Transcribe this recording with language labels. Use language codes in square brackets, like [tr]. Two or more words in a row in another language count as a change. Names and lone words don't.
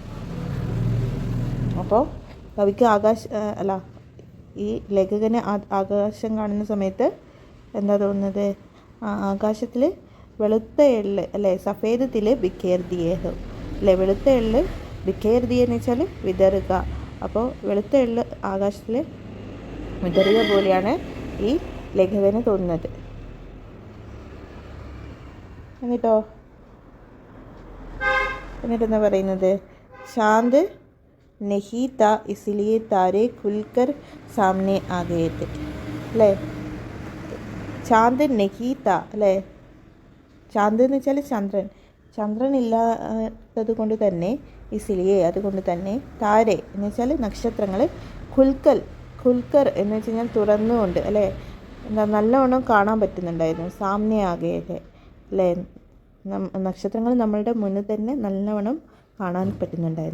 [ml] അപ്പോൾ കവിക്ക് ഈ ലേഖകന് ആകാശം കാണുന്ന സമയത്ത് എന്താ തോന്നുന്നത്, ആകാശത്തിൽ വെളുത്ത എള്ള് അല്ലേ, [hi] सफ़ेद तिल बिखेर दिए [ml] അല്ലേ, വെളുത്ത എള്ള് [hi] बिखेर दिया [ml] എന്ന് വെച്ചാൽ വിതറുക. അപ്പോൾ വെളുത്ത എള്ള് ആകാശത്തിൽ വിതറിയ പോലെയാണ് ഈ ലേഖകന് തോന്നുന്നത്. എന്നിട്ടെന്താ പറയുന്നത്, [hi] ചാന്ദ് नहीं था इसलिए तारे खुलकर सामने आ गए थे [ml] അല്ലേ, [hi] चाँद नहीं था [ml] അല്ലേ, ചാന്ദ് എന്ന് വെച്ചാൽ ചന്ദ്രൻ ഇല്ലാത്തത് കൊണ്ട് തന്നെ, ഇസിലിയെ അതുകൊണ്ട് തന്നെ, താരെ എന്ന് വെച്ചാൽ നക്ഷത്രങ്ങൾ, ഖുൽക്കർ എന്ന് വെച്ച് കഴിഞ്ഞാൽ തുറന്നുകൊണ്ട് അല്ലേ, എന്താ നല്ലവണ്ണം കാണാൻ പറ്റുന്നുണ്ടായിരുന്നു, സാമ്നെ ആകെയത് അല്ലേ, നക്ഷത്രങ്ങൾ നമ്മളുടെ മുന്നിൽ തന്നെ നല്ലവണ്ണം കാണാൻ പറ്റുന്നുണ്ടായിരുന്നു.